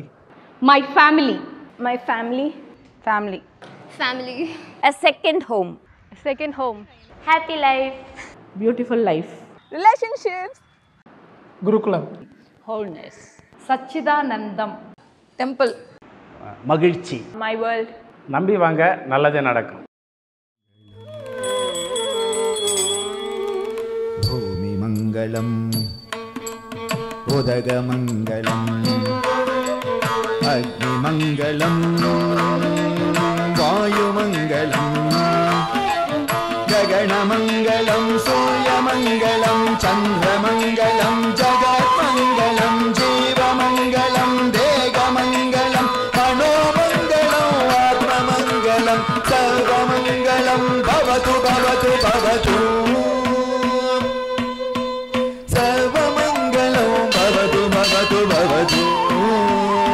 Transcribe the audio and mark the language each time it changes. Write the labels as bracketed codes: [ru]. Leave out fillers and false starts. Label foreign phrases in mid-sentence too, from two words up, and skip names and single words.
[en] My family. My family. Family. Family. A second home. Second home. Happy life. Beautiful life. Relationships. Gurukulam. Wholeness. [ta] சச்சிதானந்தம். [en] Temple. [ta] மகிழ்ச்சி. [en] My world. [ta] நம்பி வாங்க, நல்லதே நடக்கும். பூமி மங்களம், உதகமங்கலம், அக்னிமங்கலம், வாயுமங்கலம், ககனமங்கலம், சூரியமங்கலம், சந்திரமங்கலம், ஜகத்மங்கலம், ஜீவமங்கலம், தேகமங்கலம், மனோமங்கலம், ஆத்மமங்கலம், சர்வ [sa] सर्वमङ्गलं भवतु भवतु भवतु सर्वमङ्गलं भवतु भवतु भवतु